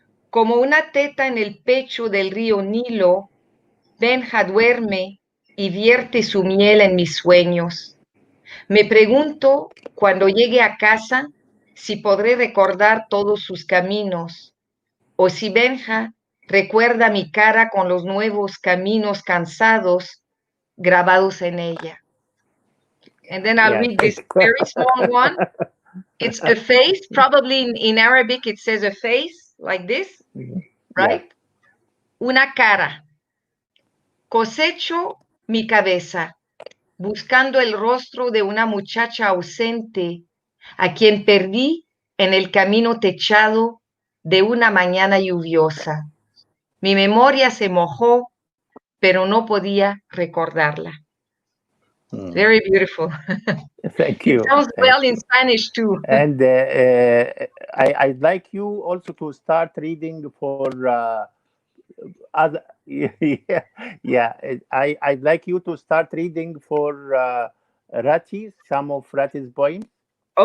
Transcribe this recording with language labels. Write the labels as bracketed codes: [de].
[es] Como una teta en el pecho del río Nilo, Benja duerme y vierte su miel en mis sueños. Me pregunto, cuando llegue a casa, si podré recordar todos sus caminos, o si Benja recuerda mi cara con los nuevos caminos cansados grabados en ella. [en] And then I'll read this very small one. It's a face. Probably in Arabic it says a face, like this, right? [es] Yeah. Una cara. Cosecho mi cabeza, buscando el rostro de una muchacha ausente, a quien perdí en el camino techado de una mañana lluviosa. Mi memoria se mojó, pero no podía recordarla. [en] Very beautiful. Thank you. It sounds well in Spanish too. And I'd like you also to start reading for Yeah. I'd like you to start reading for Rati some of Rati's poems, so